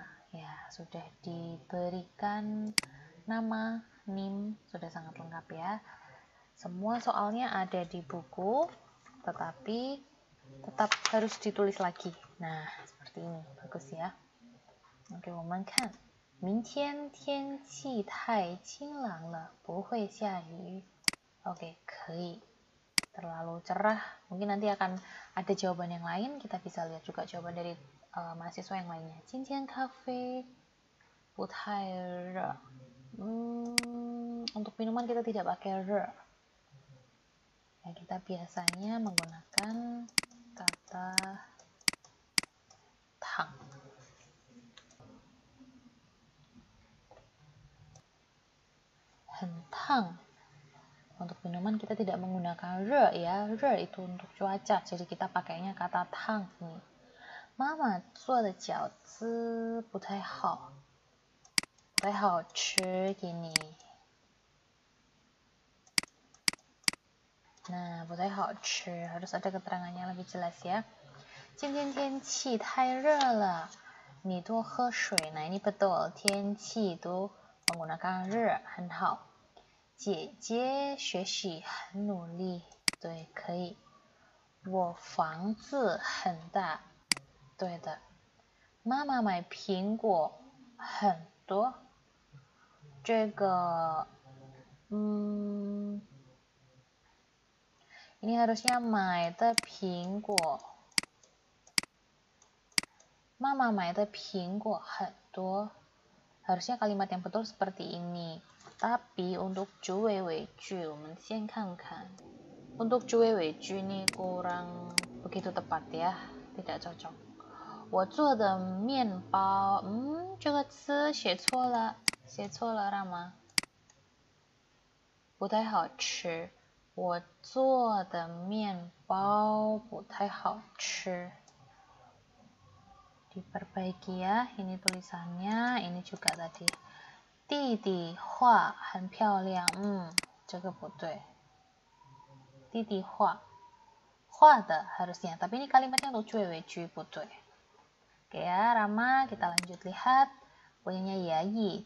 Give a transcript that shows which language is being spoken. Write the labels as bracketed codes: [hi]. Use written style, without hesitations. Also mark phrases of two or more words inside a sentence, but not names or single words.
[id] Ya, sudah diberikan nama, NIM, sudah sangat lengkap ya. Semua soalnya ada di buku, tetapi tetap harus ditulis lagi. Nah, seperti ini. Bagus ya. Oke, [zh] 我们看。明天天气太晴朗了，不会下雨。Oke, 可以。 [id] Terlalu cerah. Mungkin nanti akan ada jawaban yang lain. Kita bisa lihat juga jawaban dari mahasiswa yang lainnya. [zh] 今天咖啡不太热。 [id] Untuk minuman kita tidak pakai re. Ya, kita biasanya menggunakan kata tang. [zh] 很烫. [id] Untuk minuman kita tidak menggunakan re ya. Re itu untuk cuaca. Jadi kita pakainya kata tang nih. [zh] Mama 做的饺子不太好，不太好吃 gini. [id] Nah, [zh] 不太好吃 [id] harus ada keterangannya lebih jelas ya. [zh] 今天天气太热了，你多喝水. [id] Nah, ini betul. 天气 itu menggunakan re, [zh] 很好。姐姐学习很努力，对，可以。我房子很大，对的。妈妈买苹果很多，这个， [id] ini harusnya [zh] 买的苹果。妈妈买的苹果很多。 [id] Harusnya kalimat yang betul seperti ini. Tapi untuk [zh] 主谓谓句, 我们先看看. [id] Untuk 主谓谓句 ini kurang begitu tepat ya, tidak cocok. [zh] 我做的面包, 这个词写错了 Rama. 不太好吃. 我做的面包不太好吃. [id] Diperbaiki ya, ini tulisannya, ini juga tadi. [zh] 弟弟画很漂亮，这个不对。弟弟画的 [id] harusnya, tapi ini kalimatnya untuk [zh] 主谓谓句 不对。 [id] Oke ya, Rama, kita lanjut lihat. Punyanya Yayi.